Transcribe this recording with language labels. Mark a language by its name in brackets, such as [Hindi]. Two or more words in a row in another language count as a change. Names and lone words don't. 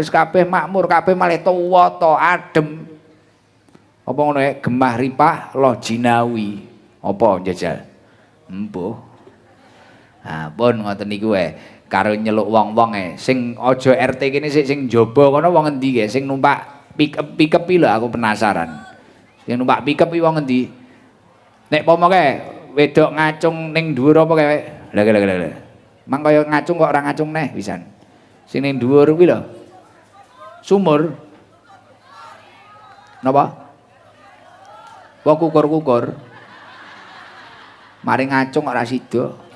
[Javanese] Wis kabeh makmur kabeh malih tuwa to adem. Apa ngono ya gemah ripah loh jinawi. Apa njajal? Empuh. Nah, pun ngoten niku karo nyeluk wong-wong sing aja RT kene sing njaba kono wong endi sing numpak pick-up lho aku penasaran. Sing numpak pick-up iki wong endi? Nek pomoke wedok ngacung ning dhuwur apa kae? Lah. Mang kaya ngacung kok ora ngacung neh pisan. Sing ning dhuwur kuwi lho. Sumur. Napa? Wong kukur-kukur. Mari ngacung ora sida.